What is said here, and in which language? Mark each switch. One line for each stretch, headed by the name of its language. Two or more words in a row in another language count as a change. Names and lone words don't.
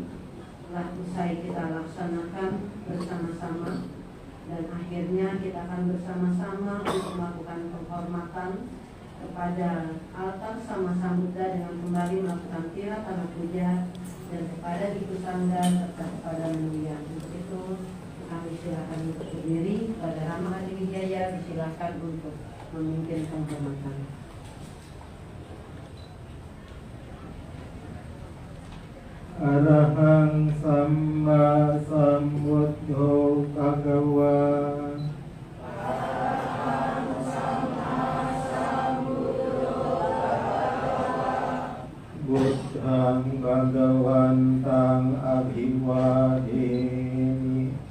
Indonesian: Telah usai kita laksanakan bersama-sama, dan akhirnya kita akan bersama-sama untuk melakukan penghormatan kepada altar Sama Sambuddha dengan kembali melakukan tirak tanah puja, dan kepada Ibu Sangga serta kepada mendiang. Untuk itu kami silakan untuk berdiri. Pada Rama Adi Wijaya disilakan untuk memimpin penghormatan.
Pali: Arahang Samma Sambuddho Bhagava. Buddhang Bhagavantang Abhiwademi.